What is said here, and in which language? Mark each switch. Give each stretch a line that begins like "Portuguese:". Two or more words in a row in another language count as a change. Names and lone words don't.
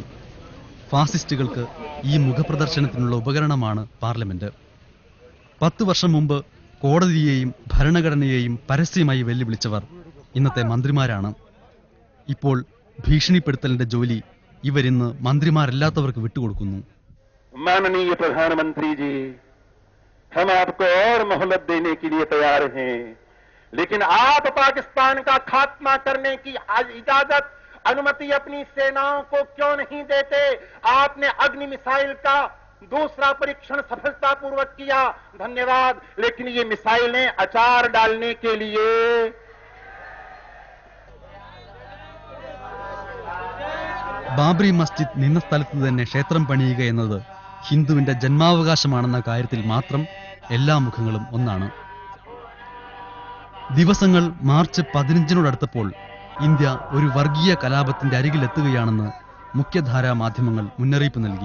Malayalam: ഫാസിസ്റ്റുകൾക്ക് ഈ മുഖപ്രദർശനത്തിനുള്ള ഉപകരണമാണ് പാർലമെന്റ്. 10 വർഷം മുമ്പ് കോടതിയെയും ഭരണഘടനയെയും പരസ്യമായി വെല്ലുവിളിച്ചവർ ഇന്നത്തെ മന്ത്രിമാരാണ്. ഇപ്പോൾ ഭീഷണിപ്പെടുത്തലിന്റെ ജോലി ഇവരിന്ന് മന്ത്രിമാരല്ലാത്തവർക്ക് വിട്ടുകൊടുക്കുന്നു.
Hindi: माननीय प्रधानमंत्री जी, हम आपको और मोहलत देने के लिए तैयार हैं, लेकिन आप पाकिस्तान का खात्मा करने की इजाजत अनुमति अपनी सेनाओं को क्यों नहीं देते? आपने अग्नि मिसाइल का दूसरा परीक्षण सफलतापूर्वक किया, धन्यवाद, लेकिन ये मिसाइलें अचार डालने के लिए
Malayalam: ബാബറി മസ്ജിദ് നിന്ന സ്ഥലത്ത് തന്നെ ക്ഷേത്രം പണിയുക എന്നത് ഹിന്ദുവിന്റെ ജന്മാവകാശമാണെന്ന കാര്യത്തിൽ മാത്രം എല്ലാ മുഖങ്ങളും ഒന്നാണ്. ദിവസങ്ങൾ മാർച്ച് 15-നോടടുത്തപ്പോൾ ഇന്ത്യ ഒരു വർഗീയ കലാപത്തിന്റെ അരികിലെത്തുകയാണെന്ന് മുഖ്യധാരാ മാധ്യമങ്ങൾ മുന്നറിയിപ്പ് നൽകി.